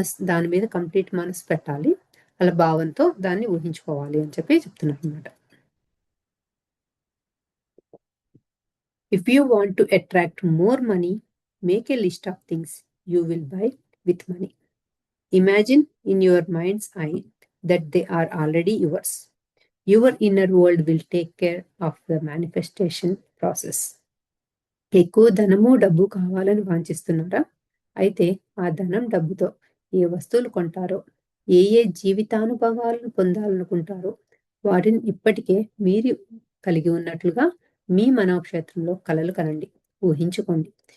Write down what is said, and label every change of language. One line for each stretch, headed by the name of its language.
Telugu: దాని మీద కంప్లీట్ మనసు పెట్టాలి. అలా భావంతో దాన్ని ఊహించుకోవాలి అని చెప్పి చెప్తున్నారు అనమాట.
English: If you want to attract more money, make a list of things you will buy with money. Imagine in your minds I that they are already yours. Your inner world will take care of the manifestation process.
Telugu: ఎక్కువ ధనము డబ్బు కావాలని వాంఛిస్తున్నారా? అయితే ఆ ధనం డబ్బుతో ఏ వస్తువులు కొంటారో, ఏ జీవితానుభవాలను పొందాలనుకుంటారో వాటిని ఇప్పటికే మీరు కలిగి ఉన్నట్లుగా మీ మనోక్షేత్రంలో కలలు కనండి, ఊహించుకోండి.